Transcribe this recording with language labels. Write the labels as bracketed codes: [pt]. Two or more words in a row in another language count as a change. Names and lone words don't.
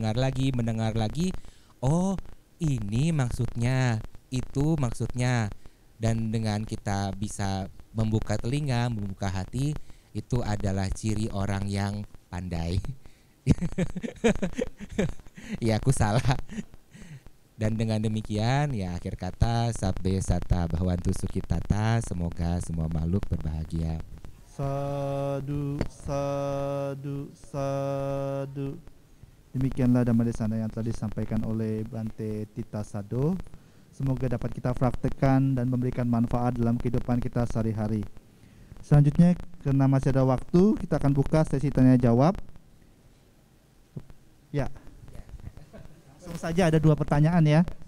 [id] Oh, ini maksudnya, itu maksudnya. Dan dengan kita bisa membuka telinga, membuka hati, itu adalah ciri orang yang pandai. Ya, aku salah. Dan dengan demikian, ya akhir kata, [pi] sabbe sata bahwantu sukitata, [id] semoga semua makhluk berbahagia. [pi] Sadu, sadu, sadu. [id] Demikianlah [pi] Dhamma Desana [id] yang telah disampaikan oleh Bante Tita Sado. Semoga dapat kita praktekkan dan memberikan manfaat dalam kehidupan kita sehari-hari. Selanjutnya, karena masih ada waktu, kita akan buka sesi tanya jawab. Ya, langsung saja ada 2 pertanyaan ya.